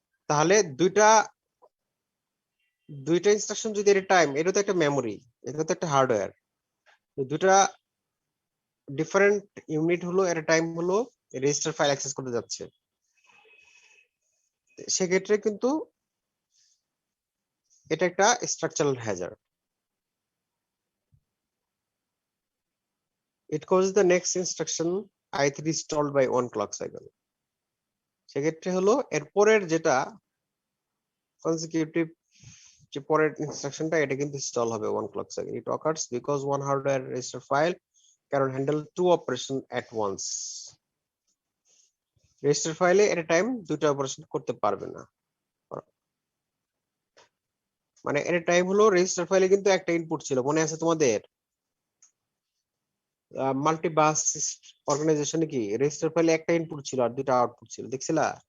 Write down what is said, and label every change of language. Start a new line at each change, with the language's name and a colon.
Bangla: তাহলে দুইটা ইনস্ট্রাকশন যদি এর টাইম, এটা তো একটা মেমোরি, এটা তো একটা হার্ডওয়্যার, দুটা ডিফারেন্ট ইউনিট হলো এর টাইম হলো রেজিস্টার ফাইল অ্যাক্সেস করতে যাচ্ছে, সেক্ষেত্রে কিন্তু এটা একটা structural Hazard.
English: It causes the next instruction i3 stalled by 1 clock cycle.
Bangla: সেক্ষেত্রে হলো এরপরের যেটা consecutive যে পরের ইনস্ট্রাকশনটা এটা কিন্তু স্টল হবে 1 clock cycle.
English: It occurs because one hardware register file cannot handle two operation at once.
Bangla: Register ফাইলে
English: at a time
Bangla: দুটো অপারেশন করতে পারবে না, মানে এট এ টাইম হলো রেজিস্টার ফাইলে কিন্তু একটা ইনপুট ছিল, মনে আছে তোমাদের মাল্টিবাস অর্গানাইজেশনে কি রেজিস্টার ফাইলে একটা ইনপুট ছিল আর দুটো আউটপুট ছিল, দেখছিলা?